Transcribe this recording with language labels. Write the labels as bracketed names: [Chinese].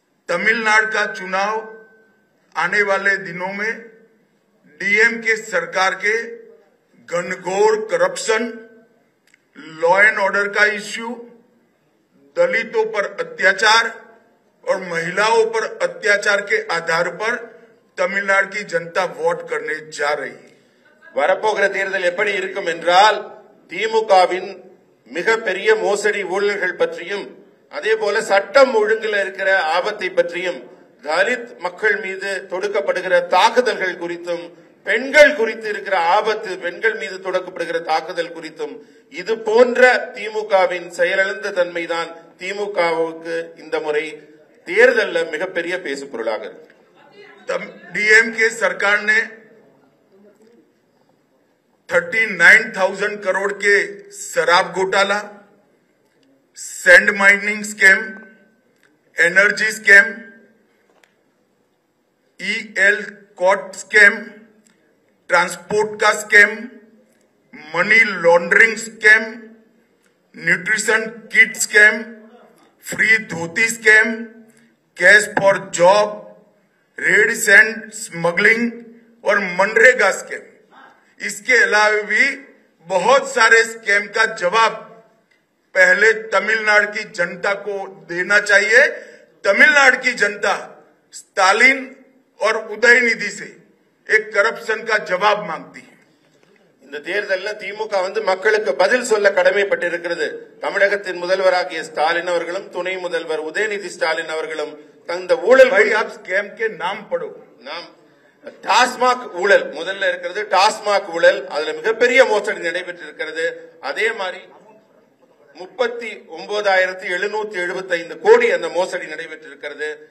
[Hindi] तमिलनाडु का चुनाव आने वाले दिनों में डीएमके सरकार के घनघोर करप्शन, लॉ एंड ऑर्डर का इश्यू, दलितों पर अत्याचार और महिलाओं पर अत्याचार के आधार पर तमिलनाडु की जनता वोट करने जा रही है. [Tamil] வரப்போகிற தேர்தல் எப்படி இருக்கும் என்றால் திமுகவின் மிகப்பெரிய மோசடி ஊழல்கள் பற்றியும் அதே போல சட்டம் ஒழுங்கில் இருக்கிற ஆபத்தை பற்றியும் தலித் மக்கள் மீது தொடுக்கப்படுகிற தாக்குதல்கள் குறித்தும் பெண்கள் குறித்து இருக்கிற ஆபத்து, பெண்கள் மீது தொடுக்கப்படுகிற தாக்குதல் குறித்தும் இது போன்ற திமுகவின் செயலிழந்த தன்மைதான் திமுகவுக்கு இந்த முறை தேர்தலில் மிகப்பெரிய பேசுபொருளாக இருக்கு. [Hindi] डीएमके सरकार ने 39,000 करोड़ के शराब घोटाला, sand mining scam, energy scam, EL cot scam, transport का scam, money laundering scam, nutrition kit scam, free dhoti scam, cash for job, red sand smuggling और मनरेगा स्कैम. इसके अलावा भी बहुत सारे स्कैम का जवाब पहले तमिलनाडु की जनता को देना चाहिए. तमिलनाडु की जनता स्टालिन और उदयनिधि से एक करप्शन का जवाब मांगती है. [Tamil] இந்த தேர்தலில் திமுக மக்களுக்கு பதில் சொல்ல கடமைப்பட்டிருக்கிறது. தமிழகத்தின் முதல்வராகிய ஸ்டாலின் அவர்களும் துணை முதல்வர் உதயநிதி ஸ்டாலின் அவர்களும் தந்த ஊழல் [Hindi] स्कैम के नाम पढ़ो. [Tamil] நாம் டாஸ்மாக் ஊழல் முதல்ல இருக்கிறது. டாஸ்மாக் ஊழல் அதுல மிகப்பெரிய மோசடி நடைபெற்றிருக்கிறது. அதே மாதிரி 39,775 கோடி அந்த மோசடி நடைபெற்றிருக்கிறது.